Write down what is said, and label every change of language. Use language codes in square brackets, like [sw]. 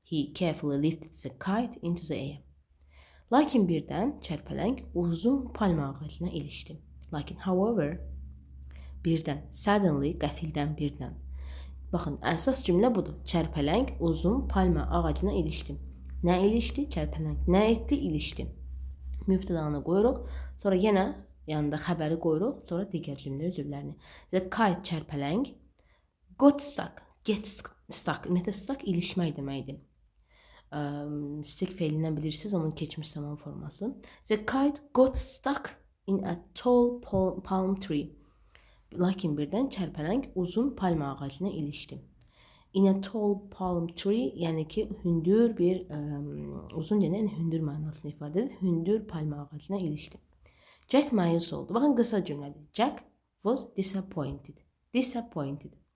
[en] He carefully lifted the kite into the air. [az] Lakin birdən çərpələng uzun palma ağacına ilişdi. Lakin, however, birdən, suddenly, qəfildən birdən. Baxın, əsas cümlə budur. Çərpələng uzun palma ağacına ilişdi. Nə ilişdi? Çərpələng. Nə etdi? İlişdi. Mübtədanı qoyuruq. Sonra yenə yanında xəbəri qoyuruq. Sonra digər cümlə üzvlərini. [en] The kite, çərpələng. Got stuck. Get stuck. [az] Ümumiyyətlə, stuck ilişmək deməkdir. Stick feilindən bilirsiniz, onun keçmiş zaman forması. [en] The kite got stuck in a tall palm tree. [az] Lakin birdən çərpələng uzun palma ağacına ilişdi. In a tall palm tree, yəni ki, hündür bir, uzun deyən hündür mənasını ifadə edir. Hündür palma ağacına ilişdi. Jack məyus oldu. Baxın, qısa cümlədir. [en] Jack was disappointed. Disappointed.